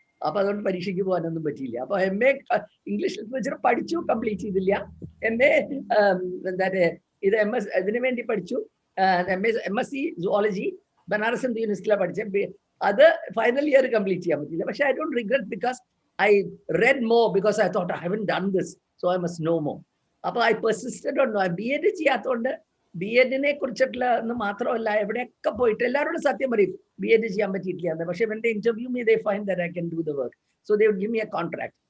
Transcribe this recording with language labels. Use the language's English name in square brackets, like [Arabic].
[Malayalam] അപ്പൊ അതുകൊണ്ട് പരീക്ഷയ്ക്ക് പോകാനൊന്നും പറ്റിയില്ല. അപ്പൊ MA ഇംഗ്ലീഷ് ലിറ്ററേച്ചർ പഠിച്ചു, കംപ്ലീറ്റ് ചെയ്തില്ല. MA എന്താ ഇത് MS ഇതിനു വേണ്ടി പഠിച്ചു. MSc സുവോളജി ബനാറസ് ഹിന്ദു യൂണിവേഴ്സിറ്റിയിലാണ് പഠിച്ചത്. അത് ഫൈനൽ ഇയർ കംപ്ലീറ്റ് ചെയ്യാൻ പറ്റില്ല. പക്ഷെ [English] I don't regret because I read more because I thought I haven't done this, so I must know more. [Malayalam] അപ്പൊ [English] I persisted on [Malayalam] B.Ed ചെയ്യാത്തതുകൊണ്ട് B.Ed-നെ കുറിച്ചിട്ടുള്ള എന്ന് മാത്രമല്ല എവിടെയൊക്കെ പോയിട്ട് എല്ലാവരോടും സത്യം പറയും B.Ed ചെയ്യാൻ പറ്റിയിട്ടില്ല എന്ന്. പക്ഷെ [English] when they interview me, they find that I can do the work, so they would give me a contract.